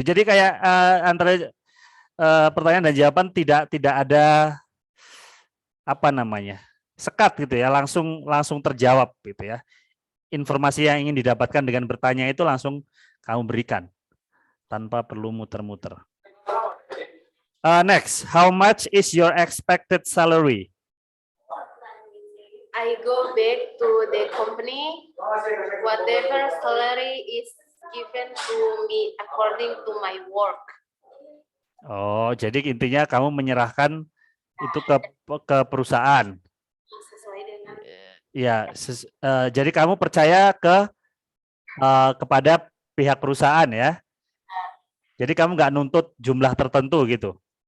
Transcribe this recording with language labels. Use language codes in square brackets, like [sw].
[id] Jadi kayak antara pertanyaan dan jawaban tidak ada apa namanya? Sekat gitu ya, langsung terjawab gitu ya. Informasi yang ingin didapatkan dengan bertanya itu langsung kamu berikan tanpa perlu muter-muter. [en] Next, how much is your expected salary? I go back to the company, whatever salary is given to me according to my work. [id] Oh, jadi intinya kamu menyerahkan itu ke perusahaan. Sesuai dengan. Ya, jadi kamu percaya kepada pihak perusahaan ya. Jadi kamu nggak nuntut jumlah tertentu gitu.